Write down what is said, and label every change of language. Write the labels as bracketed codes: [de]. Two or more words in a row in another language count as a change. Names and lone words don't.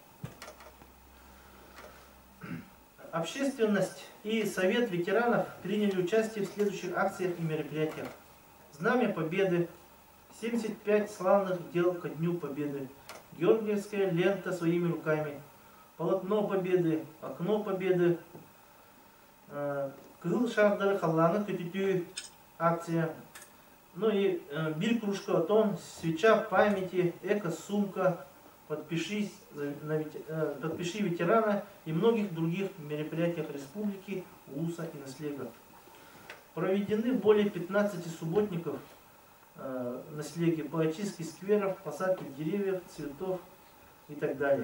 [ru] Общественность и Совет ветеранов приняли участие в следующих акциях и мероприятиях. Знамя Победы, 75 славных дел ко Дню Победы, Георгиевская лента своими руками, полотно Победы, окно Победы, [sah] Кыл шардары халланы көтүтүү акция, [ru] ну и бир кружка тон, свеча памяти, эко-сумка, подпиши ветерана и многих других мероприятиях республики, УЛУСа и Наслега. Проведены более 15 субботников на Слеге по очистке скверов, посадке деревьев, цветов и так далее.